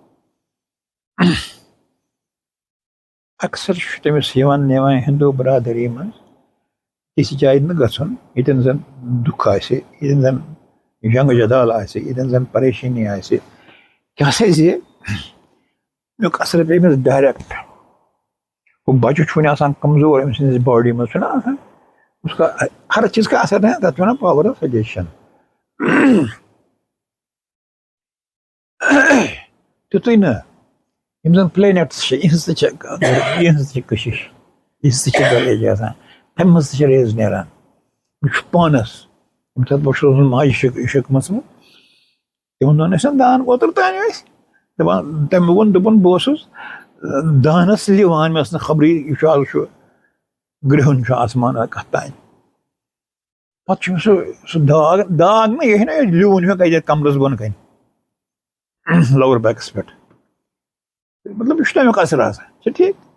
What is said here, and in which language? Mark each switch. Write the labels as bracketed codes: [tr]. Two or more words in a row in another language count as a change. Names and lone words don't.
[ks] اکثر چھُ تٔمِس یِوان نِوان ہندو برادری منٛز تِژھ جایہِ نہٕ گژھُن ییٚتٮ۪ن زن دُکھ آسہِ ییٚتٮ۪ن زن جنگ جدال آسہِ ییٚتٮ۪ن زن پریشٲنی آسہِ کیٛاہ سا زِ امیُک اثر پیٚیہِ أمِس ڈایریکٹ ہُہ بچہِ چھُ وُنہِ آسان کمزور أمۍ سٕنٛدِس باڈی منٛز چھُنہ آسان [ur] اس کا ہر چیز کا اثر ہے [ks] تتھ ونان [en] power of suggestion. [ks] تیُتُے نہٕ یِم زن پلینیٹس چھِ یِہنٛز تہِ چھِ کشش یِہنٛز تہِ چھِ گلیج آسان تمہِ منٛز تہِ چھِ ریز نیران. یہِ چھُ پانس ییٚمہِ ساتہٕ بہٕ چھُس روزان ماجہِ شِکمس منٛز تِمن دۄہن ٲسۍ دان اوترٕ تانۍ ٲسۍ دپان تٔمۍ ووٚن دوٚپُن بہٕ اوسُس دانس لِوان مےٚ ٲس نہٕ خبرٕے یہِ چھُ آز چھُ گرٛہُن چھُ آسمان کتھ تانۍ پتہٕ چھُ سُہ داغ نہ یہِ چھُنہ لیوٗن ہیوٗ کتہِ کمرس بۄن کَنہِ لور بیکس پٮ۪ٹھ مطلب یہ تمیک اثر آسان [ur] اچھا ٹھیک.